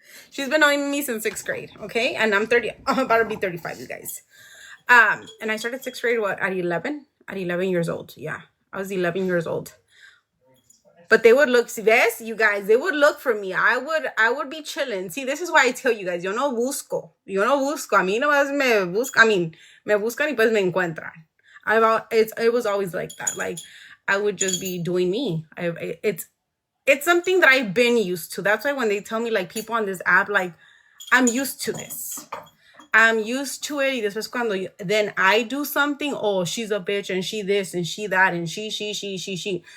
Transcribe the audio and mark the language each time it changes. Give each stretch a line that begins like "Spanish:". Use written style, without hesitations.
English: She's been knowing me since 6th grade, okay? And I'm about to be 35, you guys. And I started 6th grade, what, at 11? At 11 years old, yeah. I was 11 years old. But they would look, yes, you guys, they would look for me. I would be chilling. See, this is why I tell you guys,
Spanish: yo no busco. A mí no más me buscan.
English: I mean,
Spanish: me buscan y pues me encuentran.
English: It was always like that. Like, I would just be doing me. It's something that I've been used to. That's why when they tell me, like, people on this app, like, I'm used to this. I'm used to it.
Spanish: Y después cuando
English: then I do something, oh, she's a bitch and she this and she that and she.